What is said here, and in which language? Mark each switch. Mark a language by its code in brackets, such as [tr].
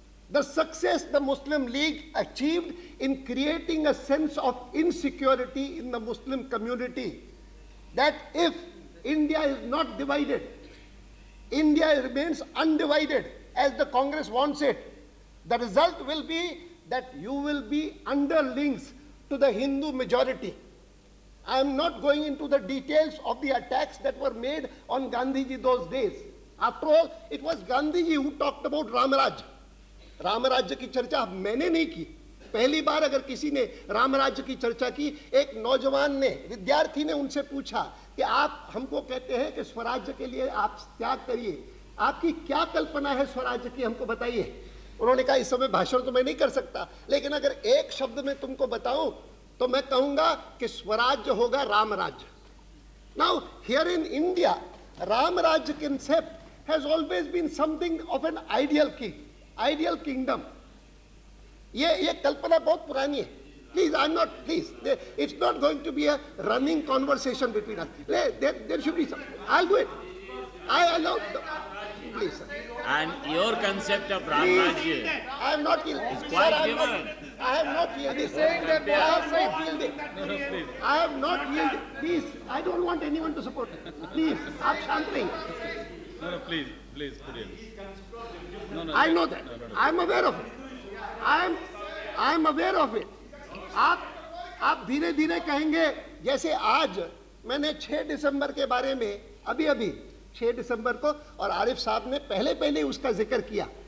[en] The success the Muslim League achieved in creating a sense of insecurity in the Muslim community, that if India is not divided, India remains undivided as the Congress wants it, the result will be that you will be underlings to the Hindu majority. I am not going into the details of the attacks that were made on Gandhiji those days. After all, it was Gandhiji who talked about Ramaraj. [hi] रामराज्य की चर्चा मैंने नहीं की. पहली बार अगर किसी ने रामराज्य की चर्चा की, एक नौजवान ने, विद्यार्थी ने उनसे पूछा कि आप हमको कहते हैं कि स्वराज्य के लिए आप त्याग करिए, आपकी क्या कल्पना है स्वराज्य की, हमको बताइए. उन्होंने कहा इस समय भाषण तो मैं नहीं कर सकता, लेकिन अगर एक शब्द में तुमको बताऊं तो मैं कहूंगा कि स्वराज्य होगा रामराज्य. [en] Now here in India, Ramrajya concept has always been something of an ideal king. Ideal kingdom. [hi] ये कल्पना बहुत पुरानी है. [en] Please, it's not going to be a running conversation between us. There should be some. I'll do it. I allow. Please, sir. And your concept of Ram Rajya I am not yielding. is quite given. I have not yielded. He's saying that I have not yielded. Please. I have not yielded. Please, I don't want anyone to support me. Please, [hi] आप शांत रहिए. [en] No, please, put in. No, I know that. I am aware of it. I am aware of it. [hi] आप धीरे धीरे कहेंगे. जैसे आज मैंने 6 दिसंबर के बारे में अभी 6 दिसंबर को, और आरिफ साहब ने पहले उसका जिक्र किया.